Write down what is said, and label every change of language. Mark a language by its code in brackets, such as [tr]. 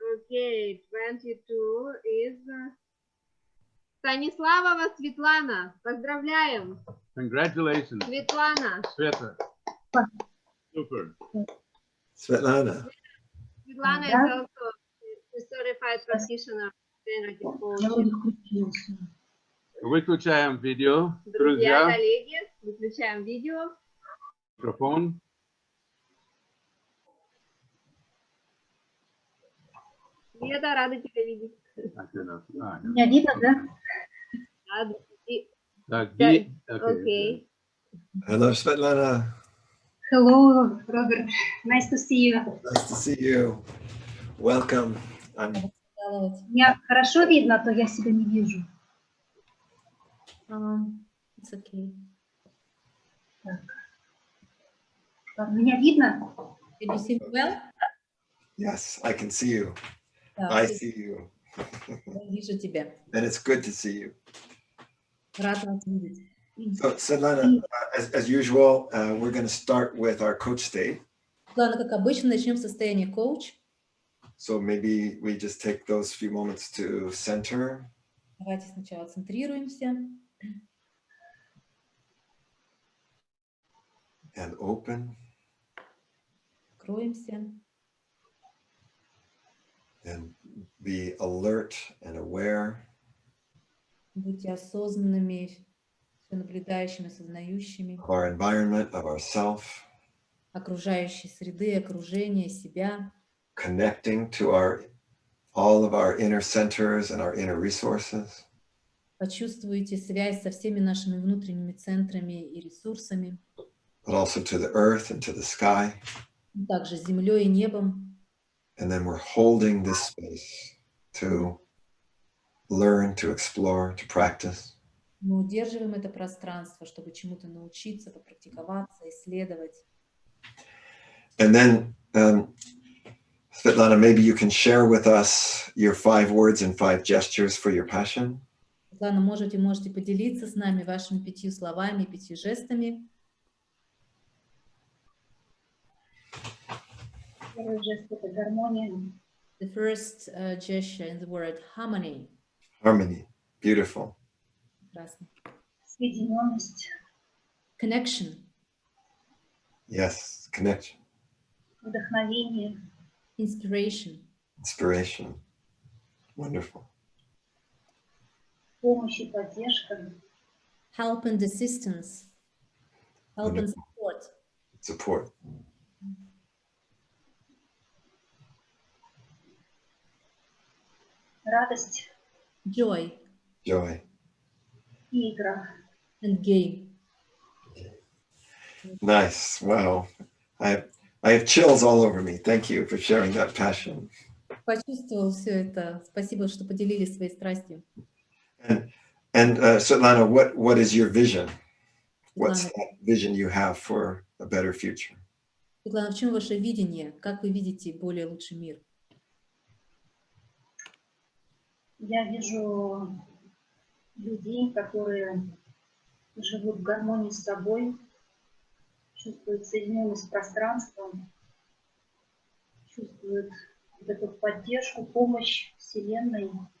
[en] Okay, 22 is Станиславова Светлана. [ru] Поздравляем. [en] Congratulations, [ru] Светлана. [en] Sveta. Super. Svetlana. Светлана is also a certified practitioner. [ru] Выключаем видео, Друзья, друзья. коллеги, выключаем видео. Микрофон. Света, рада тебя видеть. Меня видно, да? Рада. Так, [en] Okay. Hello, Svetlana. Hello, Robert. Nice to see you. Nice to see you. Welcome. [ru] Меня хорошо видно, а то я себя не вижу. [en] It's okay. [ru] Так, меня видно? [en] Can you see me well? Yes, I can see you. [ru] Да, [en] I see you. [ru] я вижу тебя. [en] And it's good to see you. [ru] Рад вас видеть. [en] So, Svetlana, as usual, we're going to start with our coach state. [ru] Ладно, как обычно, начнем с состояния коуч. [en] So maybe we just take those few moments to center. [ru] Давайте сначала центрируемся. [en] And open. [ru] Откроемся. [en] And be alert and aware. [ru] Будьте осознанными, все наблюдающими, осознающими. [en] Of our environment, of ourself. [ru] Окружающей среды, окружения, себя. [en] Connecting to all of our inner centers and our inner resources. [ru] Почувствуйте связь со всеми нашими внутренними центрами и ресурсами. [en] But also to the earth and to the sky. [ru] Также с землей и небом. [en] And then we're holding this space to learn, to explore, to practice. [ru] Мы удерживаем это пространство, чтобы чему-то научиться, попрактиковаться, исследовать. [en] And then, Svetlana, maybe you can share with us your 5 words and 5 gestures for your passion. [ru] Светлана, можете поделиться с нами вашими 5 словами, 5 жестами. Первый жест — это гармония. [en] The first gesture in the word harmony. Harmony. Beautiful. [ru] Прекрасно. Соединенность. [en] Connection. Yes, connection. [ru] Вдохновение. [en] Inspiration. Inspiration. Wonderful. [ru] Помощь и поддержка. [en] Help and assistance. Help and support. Support. [ru] Радость. [en] Joy. Joy. [ru] И игра. [en] And game. Nice. Wow. I have chills all over me. Thank you for sharing that passion. [ru] Почувствовал все это. Спасибо, что поделились своей страстью. [en] And Svetlana, what is your vision? What's that vision you have for a better future? [ru] Светлана, в чем ваше видение? Как вы видите более лучший мир? Я вижу людей, которые живут в гармонии с собой, чувствуют соединенность с пространством, чувствуют вот эту поддержку, помощь Вселенной.